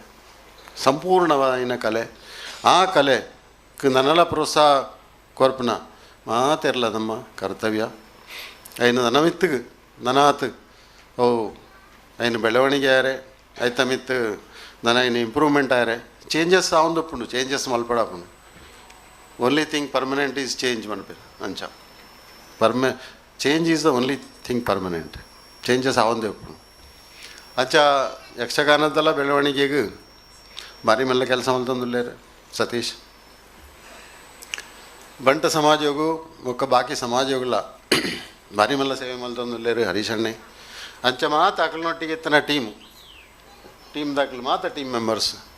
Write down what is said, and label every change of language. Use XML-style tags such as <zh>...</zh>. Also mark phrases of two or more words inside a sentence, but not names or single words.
<tcy>ಸಂಪೂರ್ಣವಾದ ಕಲೆ ಆ ಕಲೆಗೆ ನನ್ನೆಲ್ಲ ಪ್ರೋತ್ಸಾಹ ಕೊರ್ಪನ ಮಾತೆರ್ಲ ನಮ್ಮ ಕರ್ತವ್ಯ ಐನು ನನಮಿತ್ತಿಗೆ ನನಾತ್ ಓ ಐನು ಬೆಳವಣಿಗೆ ಆರೆ ಐತ ಮಿತ್ತು ನನ್ನ ಐನು ಇಂಪ್ರೂವ್ಮೆಂಟ್ ಆರೆ ಚೇಂಜಸ್ ಆವೊಂದುಪ್ಪುಂಡು ಚೇಂಜಸ್ ಮಲ್ಪಡಾಪುಂಡು</tcy> <en>only thing permanent is change</en> <tcy>ಮನ್ಪೇರು ಅಂಚ</tcy> <en>change is the only thing permanent</en> <tcy>ಚೇಂಜಸ್ ಆವೊಂದೇ ಉಪ್ಪುಂಡು ಅಂಚ ಯಕ್ಷಗಾನದಲ್ಲ ಬೆಳವಣಿಗೆಗೆ ಭಾರಿ ಮೆಲ್ಲ ಕೆಲಸ ಮಲ್ತೊಂದುಲ್ಲೇರು ಸತೀಶ್ ಬಂಟ ಸಮಾಜಗೂ ಒಕ್ಕ ಬಾಕಿ ಸಮಾಜಗಳ ಭಾರಿ ಮಲ್ಲ ಸೇವೆ ಮಲ್ತೊಂದುಲ್ಲೇರು ಹರೀಶ್ ಅಣ್ಣೆ ಅಂಚ ಮಾತ ಅಕ್ಲನೊಟ್ಟಿಗೆ ಇತ್ತನ ಟೀಮ್ದಾಕ್ಲು ಮಾತ</tcy> <en>team members</en>